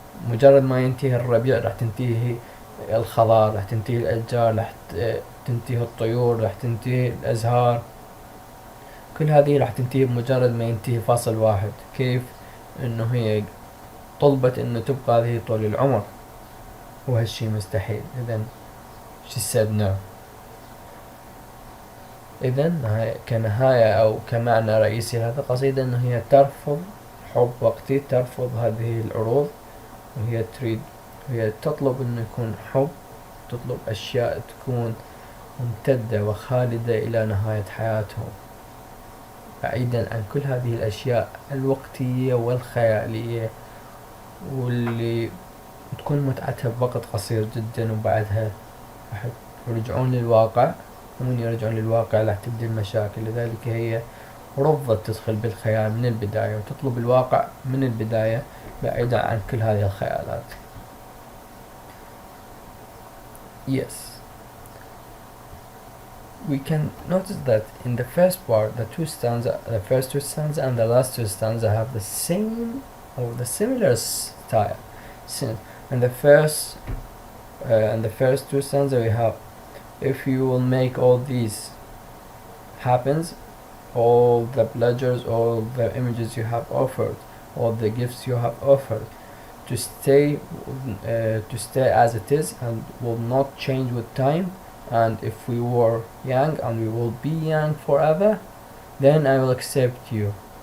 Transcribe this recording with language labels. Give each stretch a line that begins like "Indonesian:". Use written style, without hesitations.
Arabic: مجرد ما ينتهي الربيع راح تنتهي الخضار، راح تنتهي الأشجار، راح تنتهي الطيور، راح تنتهي الأزهار، كل هذه راح تنتهي بمجرد ما ينتهي فصل واحد. كيف انه هي طلبت انه تبقى هذه طول العمر، وهالشي مستحيل.
English: إذن she said no.
Arabic: إذن كنهاية أو كمعنى رئيسي لهذه القصيدة أنه هي ترفض حب وقتي، ترفض هذه العروض، وهي تطلب أنه يكون حب، تطلب أشياء تكون ممتدة وخالدة إلى نهاية حياتهم، بعيدا عن كل هذه الأشياء الوقتية والخيالية، واللي تكون متعتها بوقت قصير جدا، وبعدها راح يرجعون للواقع، ومن يرجعون للواقع راح تبدأ المشاكل. لذلك هي رفضت تدخل بالخيال من البداية، وتطلب الواقع من البداية بعيدا عن كل هذه الخيالات.
English: Yes, we can notice that in the first part, the first two stanza and the last two stanza have the same or the similar style. In the first two stanza we have, if you will make all these happens, all the pleasures, all the images you have offered, all the gifts you have offered, to stay as it is and will not change with time, and if we were young and we will be young forever, then I will accept you.